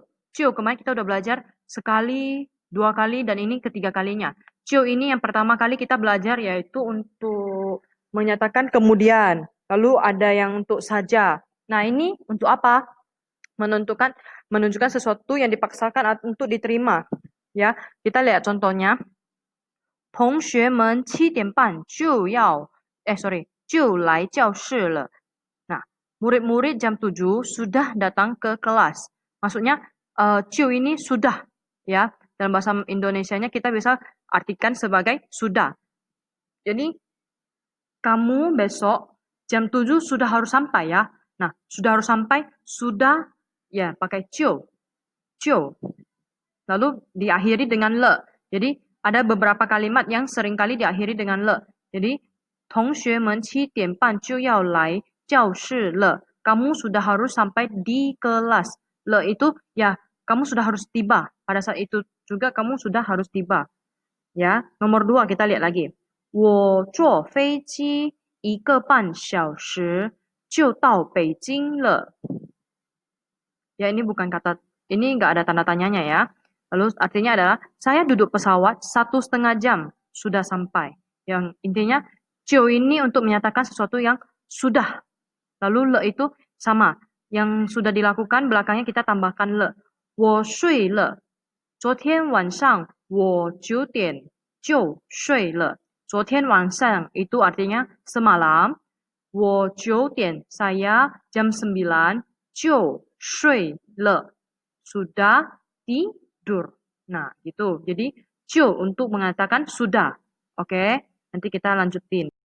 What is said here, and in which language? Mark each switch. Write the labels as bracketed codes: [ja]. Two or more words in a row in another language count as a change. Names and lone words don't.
[id] Ciu, kemarin kita udah belajar sekali, dua kali, dan ini ketiga kalinya. Ciu ini yang pertama kali kita belajar yaitu untuk menyatakan kemudian. Lalu ada yang untuk saja. Nah, ini untuk apa? Menentukan, menunjukkan sesuatu yang dipaksakan untuk diterima. Ya, kita lihat contohnya. [zh] 同学们7点半就来教室了. [id] Nah, murid-murid jam 7 sudah datang ke kelas. Maksudnya, ini sudah. Ya, dalam bahasa Indonesianya kita bisa artikan sebagai sudah. Jadi, kamu besok jam 7 sudah harus sampai ya. Nah, sudah harus sampai, sudah, ya pakai ciu. Ciu. Lalu diakhiri dengan le. Jadi ada beberapa kalimat yang seringkali diakhiri dengan le. [zh] Jadi 同学们7点半就要来教室了. [id] Kamu sudah harus sampai di kelas. Le itu ya kamu sudah harus tiba. Pada saat itu juga kamu sudah harus tiba. Ya, nomor dua kita lihat lagi. [zh] 我坐飞机1个半小时就到北京了. [id] Ya, ini bukan kata, ini nggak ada tanda tanyanya ya. Lalu artinya adalah, saya duduk pesawat 1,5 jam sudah sampai. Yang intinya, cio ini untuk menyatakan sesuatu yang sudah. Lalu le itu sama. Yang sudah dilakukan, belakangnya kita tambahkan le. [zh] 我睡了. 昨天晚上我9点就睡了. 昨天晚上 [id] itu artinya semalam. [zh] 我9点 [id] saya jam 9 [zh] 就睡了 [id] sudah tidur. Nah, gitu. Jadi 就 untuk mengatakan sudah. Oke, nanti kita lanjutin.